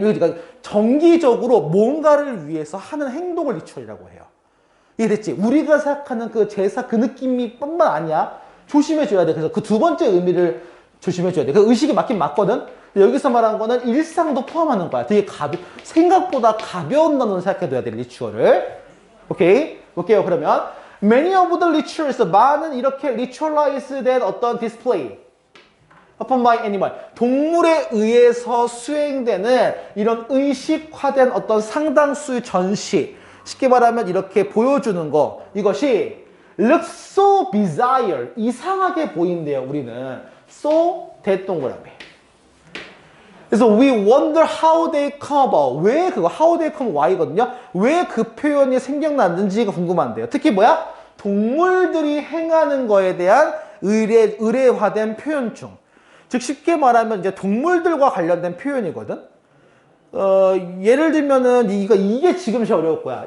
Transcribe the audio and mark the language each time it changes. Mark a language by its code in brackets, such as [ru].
[ko] 그러니까 정기적으로 뭔가를 위해서 하는 행동을 리추얼이라고 해요. 이해됐지? 우리가 생각하는 그 제사 그 느낌이 뿐만 아니야. 조심해줘야 돼. 그래서 그 두 번째 의미를 조심해줘야 돼. 그 의식이 맞긴 맞거든? 여기서 말한 거는 일상도 포함하는 거야. 되게 생각보다 가벼운 단어를 생각해둬야 돼, 리추얼을. 오케이? 볼게요, 그러면. [en] Many of the rituals, [ko] 많은 이렇게 [en] ritualized [ko] 된 어떤 [en] display upon by animal. [ko] 동물에 의해서 수행되는 이런 의식화된 어떤 상당수의 전시. 쉽게 말하면 이렇게 보여주는 거. 이것이 [en] look so bizarre. [ko] 이상하게 보인대요, 우리는. So, 대동그라미. 그래서 [en] we wonder how they come about. [ko] 왜 그거 [en] how they come why거든요. [ko] 왜 그 표현이 생겨났는지가 궁금한데요. 특히 뭐야? 동물들이 행하는 거에 대한 의례화된 표현 중. 즉 쉽게 말하면 이제 동물들과 관련된 표현이거든. 예를 들면은 이게 지금 제일 어려울 거야.